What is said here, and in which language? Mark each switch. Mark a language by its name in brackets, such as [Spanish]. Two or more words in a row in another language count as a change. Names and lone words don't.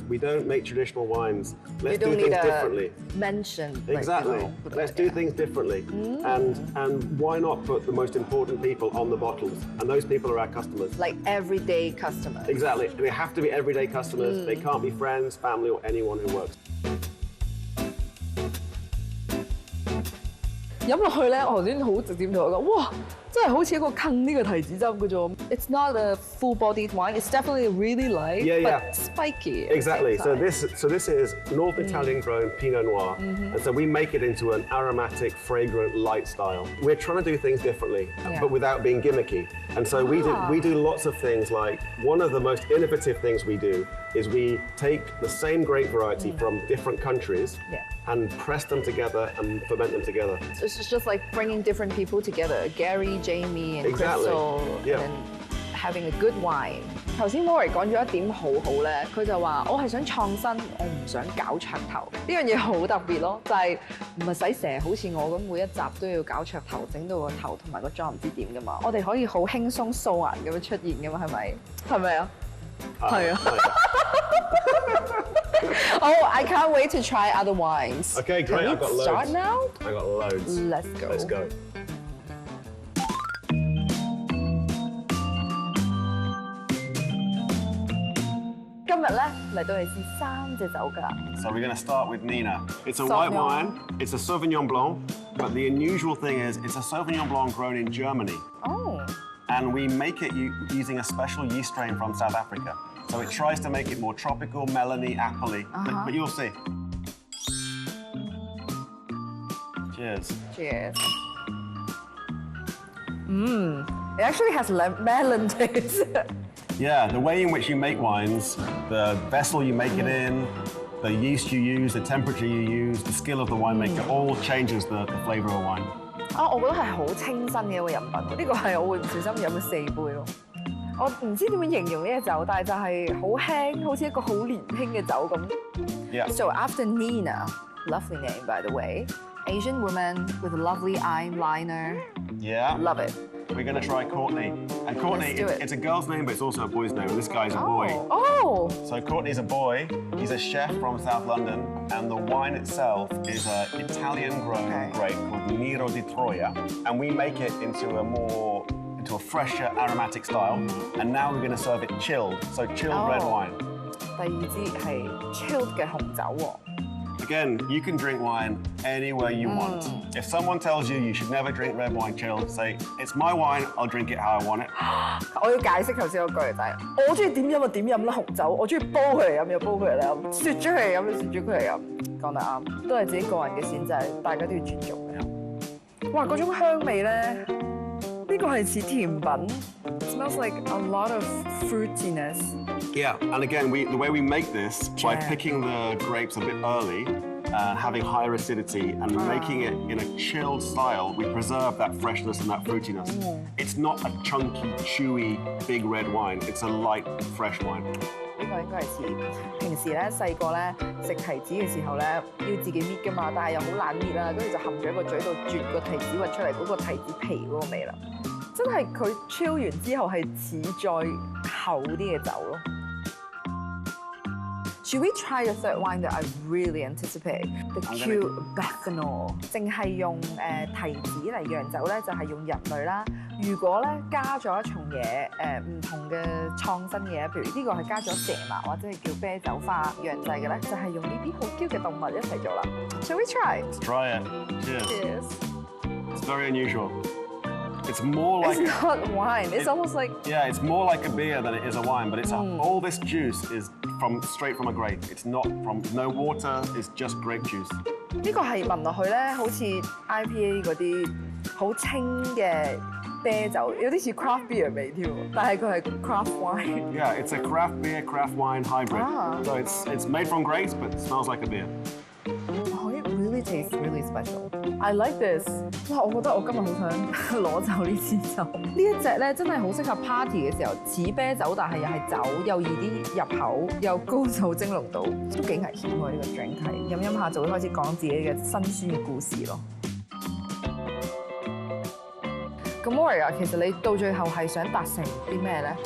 [English] We don't make traditional wines. Let's do things differently. Mention. Exactly. Let's do things differently. And why not put the most important people on the bottles? And those people are our customers. Like everyday customers. Exactly. They have to be everyday customers. They can't be friends, family, or anyone who works. [Cantonese] 飲落去咧，我頭先好直接同佢講，哇！真係好似一個坑呢個提子汁嘅啫。 [English] It's not a full-bodied wine. It's definitely really light, but spiky. Exactly. So this is North Italian grown Pinot Noir, and so we make it into an aromatic, fragrant, light style. We're trying to do things differently, but without being gimmicky. And so we do lots of things. Like one of the most innovative things we do is we take the same grape variety from different countries and press them together and ferment them together. So it's just like bringing different people together. Gary, Jamie, and Crystal, and having a good wine. [Cantonese] 頭先 Warwick 講咗一點好好咧，佢就話我係想創新，我唔想搞噱頭。呢樣嘢好特別咯，就係唔係使成日好似我咁每一集都要搞噱頭，整到個頭同埋個妝唔知點噶嘛。我哋可以好輕鬆素顏咁樣出現噶嘛，係咪？係咪啊？ [English] 係啊。Oh, I can't wait to try other wines. Okay, great. Can I've got we loads. start now? I got loads. Let's go. Let's go. [Cantonese] 今日咧嚟到係試3隻酒㗎。 [English] So we're going to start with Nina. It's a white wine. It's a Sauvignon Blanc. But the unusual thing is it's a Sauvignon Blanc grown in Germany. Oh. And we make it using a special yeast strain from South Africa. So it tries to make it more tropical, melony, appley. But you'll see. Cheers. Cheers. It actually has melon taste. Yeah, the way in which you make wines, the vessel you make it in, the yeast you use, the temperature you use, the skill of the winemaker, all changes the flavor of wine. [Cantonese] 我覺得係好清新嘅一個飲品，呢個係我會唔小心飲咗4杯咯。我唔知點樣形容呢隻酒，但係就係好輕，好似一個好年輕嘅酒咁。 [English] Yeah. So after Nina, lovely name by the way, Asian woman with a lovely eyeliner. Yeah. Love it. We're going to try Courtney. And Courtney, Let's do it. it's a girl's name, but it's also a boy's name. And this guy's a boy. Oh. So Courtney's a boy. He's a chef from South London. And the wine itself is an Italian-grown grape called Nero di Troia. And we make it into a fresher, aromatic style. And now we're going to serve it chilled. So chilled red wine. [Cantonese] 第二支係 chilled 嘅紅酒喎。 [English] Again, you can drink wine anywhere you want. If someone tells you you should never drink red wine chilled, say, it's my wine, I'll drink it how I want it. [Cantonese] 我要解釋頭先嗰句就係，我中意點飲就點飲啦紅酒，我中意煲佢嚟飲就煲佢嚟飲，雪咗佢嚟飲就雪咗佢嚟飲，講得啱，都係自己個人嘅選擇，大家都要尊重嘅。哇，嗰種香味咧，呢個係似甜品 ， [English] smells like a lot of fruitiness. Yeah, and again, the way we make this, by picking the grapes a bit early, having higher acidity, and making it in a chilled style, we preserve that freshness and that fruitiness. It's not a chunky, chewy, big red wine. It's a light, fresh wine. [Cantonese] 呢個應該係似平時咧細個咧食提子嘅時候咧要自己搣噶嘛，但係又好懶搣啦，跟住就含咗喺個嘴度啜個提子核出嚟嗰個提子皮嗰個味啦。真係佢 chill 完之後係似再厚啲嘅酒咯。 [English] Should we try the third wine that I really anticipate? The Q Bethanol， [Cantonese] 淨係用提子嚟釀酒咧，就係用人類啦。如果咧加咗一重嘢，唔同嘅創新嘢，譬如呢個係加咗蛇麻或者係叫啤酒花釀製嘅咧，就係用呢啲好 Q 嘅動物一齊做啦。 [English] Shall we try? Let's try it. Cheers. Cheers. It's very unusual. It's more like It's not wine. It's almost like it's more like a beer than it is a wine. But it's all this juice is straight from a grape. It's not from no water. It's just grape juice. [Cantonese] 呢個係聞落去咧，好似 IPA 嗰啲好清嘅啤酒，有啲似 [English] craft beer [Cantonese] 味添喎，但係佢係 [English] craft wine。 Yeah, it's a craft beer, craft wine hybrid. Ah. So it's made from grapes, but it smells like a beer. Oh, it really tastes really special. I like this. [Cantonese] 哇，我覺得我今日好想攞走呢支酒。呢一隻咧真係好適合 party 嘅時候，似啤酒但係又係酒，又易啲入口，又高酒精濃度，都幾危險喎呢個 drink 係。飲飲下就會開始講自己嘅辛酸嘅故事咯。咁 Moria， 其實你到最後係想達成啲咩咧